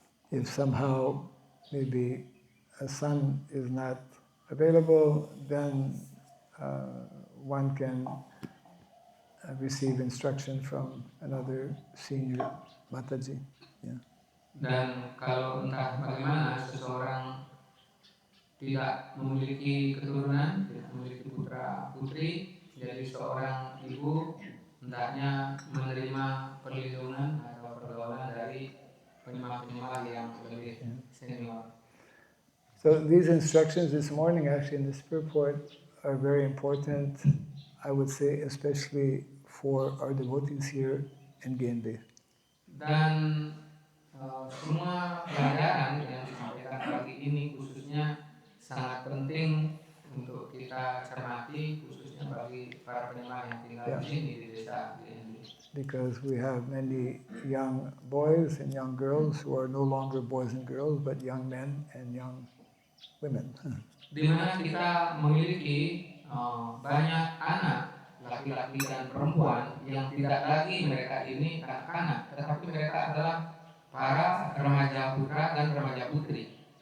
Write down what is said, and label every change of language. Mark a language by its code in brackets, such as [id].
[en] If somehow maybe a son is not available, then one can receive instruction from another senior Mataji. Yeah. [id] Dan kalau entah bagaimana seseorang tidak memiliki keturunan, tidak memiliki putra putri, jadi seorang ibu hendaknya menerima perlindungan atau pergaulan dari penyembah-penyembah yang lebih senior. [en] So these instructions this morning, actually in the spirit report, are very important, I would say, especially for our devotees here in Genbe. [id] Dan semua pelajaran yang disampaikan pagi ini khususnya sangat penting untuk kita cermati, khususnya khususnya bagi para penyembah yang tinggal [en] Yeah. [id] di sini di desa DND. [en] Because we have many young boys and young girls who are no longer boys and girls, but young men and young women. [id] Di mana kita memiliki banyak anak laki-laki dan perempuan yang tidak lagi mereka ini kanak-kanak, tetapi mereka adalah para remaja putra dan remaja putri.